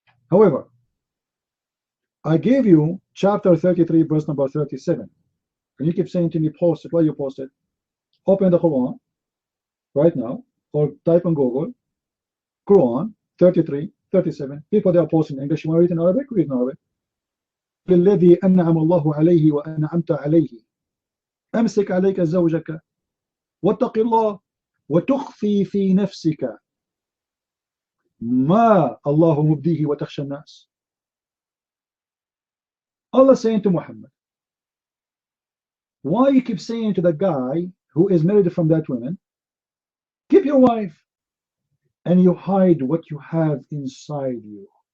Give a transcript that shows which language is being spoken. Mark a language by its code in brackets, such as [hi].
[en] However, I gave you chapter 33, verse number 37. And you keep saying to me, post it. Why you post it? Open the Quran right now, or type on Google, Quran 33, 37. People, they are posting English. You want to read in Arabic? Read in Arabic. [ar] الذي أنعم الله عليه وأنعمت عليه أمسك عليك زوجك واتق الله وتخفي في نفسك ما الله مبديه وتخشى الناس. [en] Allah saying to Muhammad, why you keep saying to the guy who is married from that woman, keep your wife, and you hide what you have inside you?